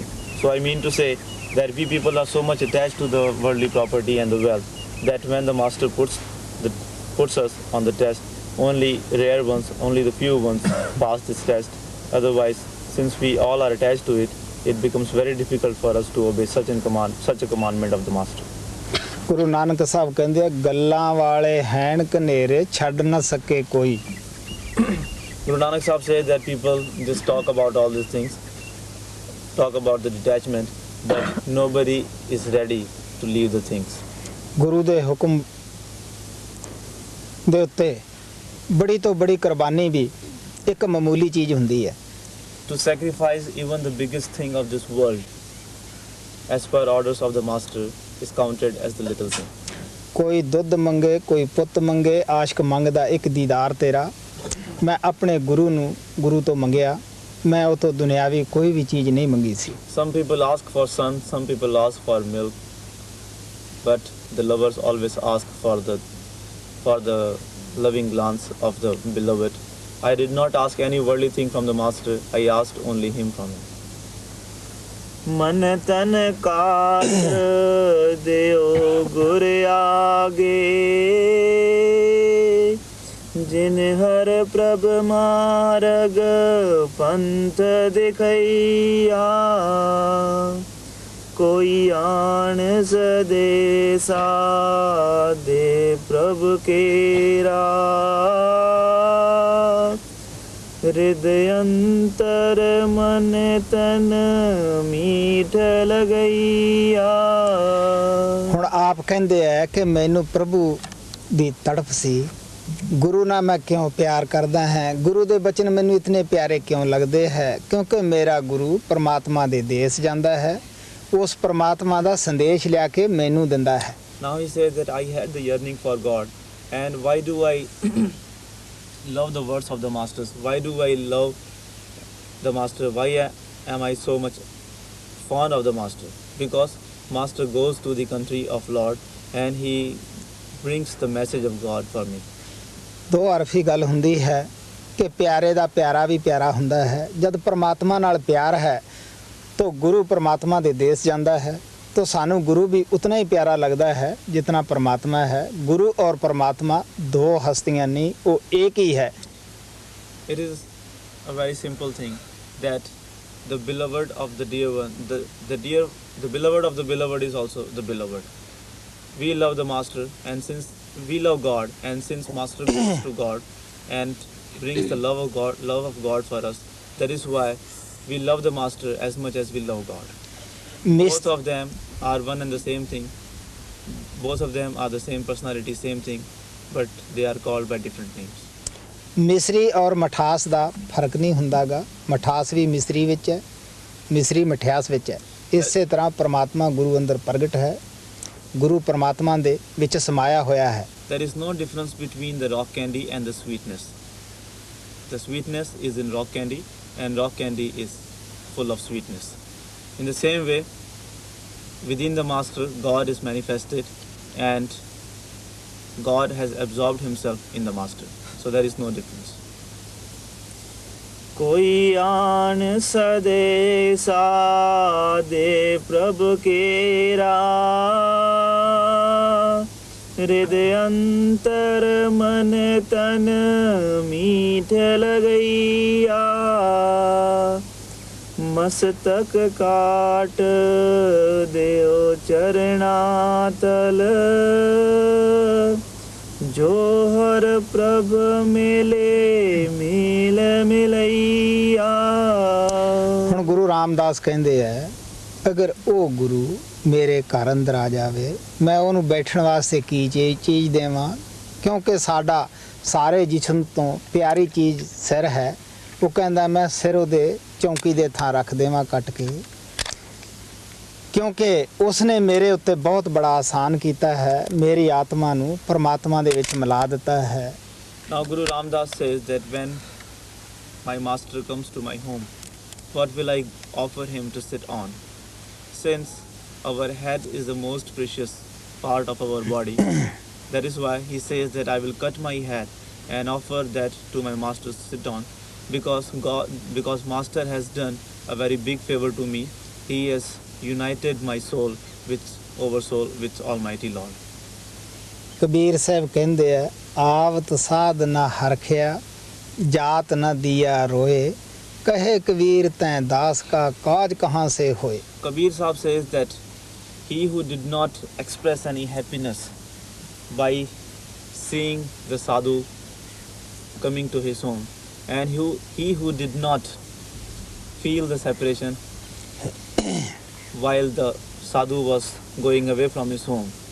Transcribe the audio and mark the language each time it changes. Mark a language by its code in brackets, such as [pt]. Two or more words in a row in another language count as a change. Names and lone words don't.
[en] So I mean to say that we people are so much attached to the worldly property and the wealth that when the master puts us on the test, only rare ones, only the few ones pass this test. Otherwise, since we all are attached to it, it becomes very difficult for us to obey such a commandment of the master. [pa] ਗੁਰੂ ਨਾਨਕ ਸਾਹਿਬ ਕਹਿੰਦੇ ਆ, ਗੱਲਾਂ ਵਾਲੇ ਹੈਣ ਕਨੇਰੇ ਛੱਡ ਨਾ ਸਕੇ ਕੋਈ। [en] Guru Nanak Sahib says that people just talk about all these things, talk about the detachment, but nobody is ready to leave the things. [pa] ਗੁਰੂ ਦੇ ਹੁਕਮ ਦੇ ਉੱਤੇ ਬੜੀ ਤੋਂ ਬੜੀ ਕੁਰਬਾਨੀ ਵੀ ਇੱਕ ਮਾਮੂਲੀ ਚੀਜ਼ ਹੁੰਦੀ ਹੈ। [en] To sacrifice even the biggest thing of this world, as per orders of the master, is counted as the little thing. [pa] ਕੋਈ ਦੁੱਧ ਮੰਗੇ, ਕੋਈ ਪੁੱਤ ਮੰਗੇ, ਆਸ਼ਕ ਮੰਗਦਾ ਇੱਕ ਦੀਦਾਰ ਤੇਰਾ। ਮੈਂ ਆਪਣੇ ਗੁਰੂ ਤੋਂ ਮੰਗਿਆ, ਮੈਂ ਉਹ ਤੋਂ ਦੁਨਿਆਵੀ ਕੋਈ ਵੀ ਚੀਜ਼ ਨਹੀਂ ਮੰਗੀ ਸੀ। [en] Some people ask for sun, some people ask for milk, but the lovers always ask for the loving glance of the beloved. I did not ask any worldly thing from the master. I asked only him from him. [hi] मन तन काट देओ गुर आगे, जिन हर प्रभ मार्ग पंथ दिखैया, कोई आन सदेसा दे प्रभ केरा, हृदय अंतर मन तन मीठ लगैया। [pa] ਹੁਣ ਆਪ ਕਹਿੰਦੇ ਹੈ ਕਿ ਮੈਨੂੰ ਪ੍ਰਭੂ ਦੀ ਤੜਫ ਸੀ, ਗੁਰੂ ਨਾਲ ਮੈਂ ਕਿਉਂ ਪਿਆਰ ਕਰਦਾ ਹਾਂ, ਗੁਰੂ ਦੇ ਬਚਨ ਮੈਨੂੰ ਇਤਨੇ ਪਿਆਰੇ ਕਿਉਂ ਲੱਗਦੇ ਹੈ, ਕਿਉਂਕਿ ਮੇਰਾ ਗੁਰੂ ਪਰਮਾਤਮਾ ਦੇ ਦੇਸ਼ ਜਾਂਦਾ ਹੈ, ਉਸ ਪਰਮਾਤਮਾ ਦਾ ਸੰਦੇਸ਼ ਲਿਆ ਕੇ ਮੈਨੂੰ ਦਿੰਦਾ ਹੈ। [en] Now he says that I had the yearning for God, and why do I love the words of the masters? Why do I love the master? Why am I so much fond of the master? Because master goes to the country of Lord and he brings the message of God for me. [pa] ਦੋ ਅਰਫੀ ਗੱਲ ਹੁੰਦੀ ਹੈ ਕਿ ਪਿਆਰੇ ਦਾ ਪਿਆਰਾ ਵੀ ਪਿਆਰਾ ਹੁੰਦਾ ਹੈ। ਜਦ ਪਰਮਾਤਮਾ ਨਾਲ ਪਿਆਰ ਹੈ [hi] तो गुरु परमात्मा दे देश जाता है, तो सानू गुरु भी उतना ही प्यारा लगता है जितना परमात्मा है। गुरु और परमात्मा दो हस्तियां नहीं, वो एक ही है। [en] It is a very simple thing that the beloved of the dear one, the beloved of the beloved is also the beloved. We love the master, and since we love God, and since master goes to God and brings the love of God for us, that is why we love the master as much as we love God. Both of them are one and the same thing. Both of them are the same personality, same thing, but they are called by different names. [pa] ਮਿਸਰੀ ਔਰ ਮਠਾਸ ਦਾ ਫਰਕ ਨਹੀਂ ਹੁੰਦਾਗਾ। ਮਠਾਸ ਵੀ ਮਿਸਰੀ ਵਿੱਚ ਹੈ, ਮਿਸਰੀ ਮਠਿਆਸ ਵਿੱਚ ਹੈ। ਇਸੇ ਤਰ੍ਹਾਂ ਪਰਮਾਤਮਾ ਗੁਰੂ ਅੰਦਰ ਪ੍ਰਗਟ ਹੈ, ਗੁਰੂ ਪਰਮਾਤਮਾ ਦੇ ਵਿੱਚ ਸਮਾਇਆ ਹੋਇਆ ਹੈ। [en] There is no difference between the rock candy and the sweetness. The sweetness is in rock candy, and rock candy is full of sweetness. In the same way, within the master, God is manifested, and God has absorbed himself in the master. So there is no difference. [hi] कोई आन सदेसा दे प्रभु केरा, हृदय अंतर मन तन मीठ लगैया। मस्तक काट देओ चरणातल, जो हर प्रभ मिले मिल मिलैया। [pa] ਹੁਣ ਗੁਰੂ ਰਾਮਦਾਸ ਕਹਿੰਦੇ ਹੈ, ਅਗਰ ਉਹ ਗੁਰੂ ਮੇਰੇ ਘਰ ਅੰਦਰ ਆ ਜਾਵੇ, ਮੈਂ ਉਹਨੂੰ ਬੈਠਣ ਵਾਸਤੇ ਕੀ ਚੀਜ਼ ਦੇਵਾਂ, ਕਿਉਂਕਿ ਸਾਡਾ ਸਾਰੇ ਜਿਸਮ ਤੋਂ ਪਿਆਰੀ ਚੀਜ਼ ਸਿਰ ਹੈ। ਉਹ ਕਹਿੰਦਾ ਮੈਂ ਸਿਰ ਉਹਦੇ ਚੌਂਕੀ ਦੇ ਥਾਂ ਰੱਖ ਦੇਵਾਂ ਕੱਟ ਕੇ, ਕਿਉਂਕਿ ਉਸਨੇ ਮੇਰੇ ਉੱਤੇ ਬਹੁਤ ਬੜਾ ਆਸਾਨ ਕੀਤਾ ਹੈ, ਮੇਰੀ ਆਤਮਾ ਨੂੰ ਪਰਮਾਤਮਾ ਦੇ ਵਿੱਚ ਮਿਲਾ ਦਿੱਤਾ ਹੈ। [en] Now Guru Ramdas says that when my master comes to my home, what will I offer him to sit on? Since our head is the most precious part of our body, that is why he says that I will cut my head and offer that to my master to sit on, because master has done a very big favor to me. He has united my soul with Almighty Lord. [pa] ਕਬੀਰ ਸਾਹਿਬ ਕਹਿੰਦੇ ਆ, [hi] आवत साध ना हरखिया, जात ना दिया रोए, कहे कबीर तैं दास का काज कहां से होए। [en] Kabir Sahib says that he who did not express any happiness by seeing the sadhu coming to his home, and he who did not feel the separation while the sadhu was going away from his home,